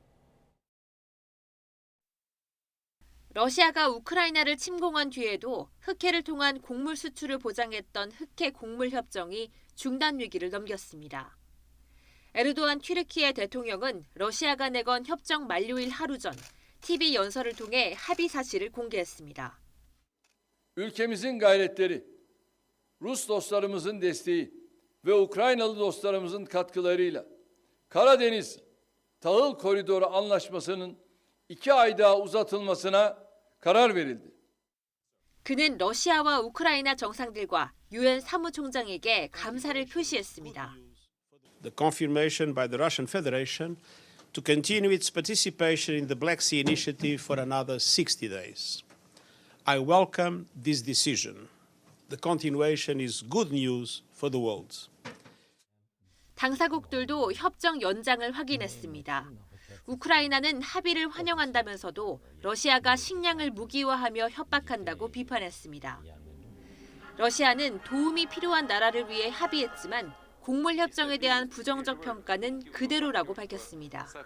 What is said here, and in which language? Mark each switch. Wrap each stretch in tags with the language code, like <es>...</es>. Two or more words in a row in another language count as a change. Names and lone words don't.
<ko>러시아가 우크라이나를 침공한 뒤에도 흑해를 통한 곡물 수출을 보장했던 흑해 곡물 협정이 중단 위기를 넘겼습니다. 에르도안 튀르키예 대통령은 러시아가 내건 협정 만료일 하루 전 TV 연설을 통해 합의 사실을 공개했습니다.</ko> <tr>Ülkemizin gayretleri, Rus dostlarımızın desteği ve Ukraynalı dostlarımızın katkılarıyla Karadeniz Tahıl Koridoru Anlaşması'nın 2 ay daha uzatılmasına karar verildi.</tr> <ko>그는 러시아와 우크라이나 정상들과 유엔 사무총장에게 감사를 표시했습니다.</ko> <en>The confirmation by the Russian Federation to continue its participation in the Black Sea Initiative for another 60 days. I welcome this decision. The continuation is good news for the world.</en> <ko>당사국들도 협정 연장을 확인했습니다. 우크라이나는 합의를 환영한다면서도 러시아가 식량을 무기화하며 협박한다고 비판했습니다. 러시아는 도움이 필요한 나라를 위해 합의했지만 곡물 협정에 대한 부정적 평가는 그대로라고 밝혔습니다.</ko>